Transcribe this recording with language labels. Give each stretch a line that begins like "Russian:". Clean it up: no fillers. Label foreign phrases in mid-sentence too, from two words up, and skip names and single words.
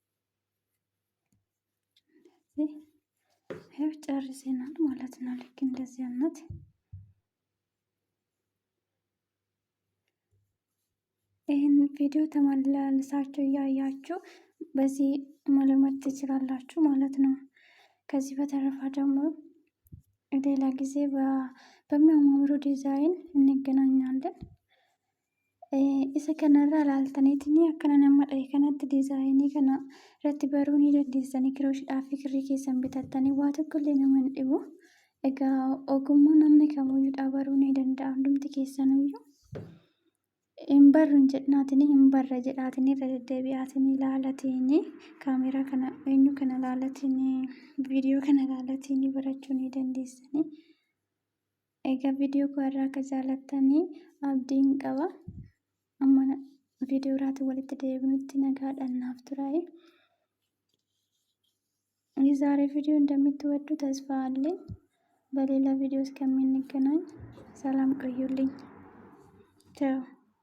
Amharic: ይሄው ጨርሰናል ማለት ነው። ልክ እንደዚህ አይነት ይህን ቪዲዮ ተመልሳችሁ እያያችሁ በዚህ መልመድ ትችላላችሁ ማለት ነው። ከዚህ በተረፈ ደግሞ ሌላ ጊዜ በሚያማምሩ ዲዛይን እንገናኛለን።
Oromo: isa kanarra ilaaltaniitini akkana nama dhahe kanatti diizaayinii kana irratti baruu ni dandeessanii kirooshiidhaa fi kirrii keessan bitattanii waa tokkollee nama hin dhibu. Egaa ogummaa namni kamuyyuu baruu ni danda'a. Hundumti keessaniyyuu hin barru hin jedhinaatini hin barra jedhaatini irra deddeebi'aatini ilaalatini kaameeraa kana eenyu kana ilaalatini viidiyoo kana ilaalatini barachuu ni dandeessanii. Egaa viidiyoo koo irraa akka jaalattanii abdiin qaba. Amma viidiyoo irratti walitti deebinutti nagaadhaan naaf turaa.
Amharic: የዛሬ ቪዲዮ እንደምትወዱ ተስፋ አለኝ። በሌላ ቪዲዮ እስከምንገናኝ ሰላም ቆዩልኝ። ቻው